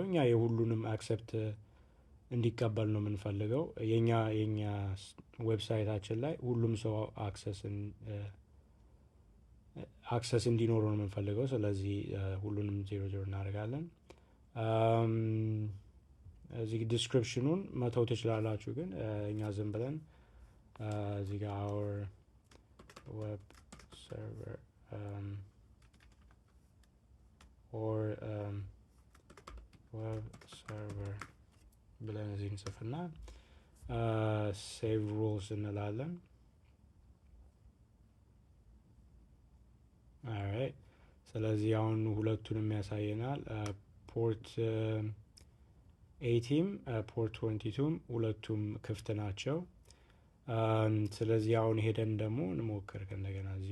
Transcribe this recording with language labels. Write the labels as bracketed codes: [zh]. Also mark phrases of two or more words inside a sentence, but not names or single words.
[am] እኛ የሁሉንም አክሰፕት እንዲቀበል ነው የምንፈልገው። የኛ ዌብሳይታችን ላይ ሁሉም ሰው አክሰስ እንዲኖረው ነው የምንፈልገው። ስለዚህ ሁሉንም 00 እናደርጋለን። እዚህ ዲስክሪፕሽኑን መተው ትችላላችሁ። ግን እኛ ዝም ብለን እዚህ ጋር [en] our web server or web server [am] ብለን እዚህ እንጽፍና [en] save rules [am] እንላለን። alright ስለዚህ አሁን ሁለቱንም ያሳየናል። ፖርት 80 ፖርት 22 ሁለቱም ክፍት ናቸው። ስለዚህ አሁን ሄደን ደግሞ እንሞክር ከእንደገና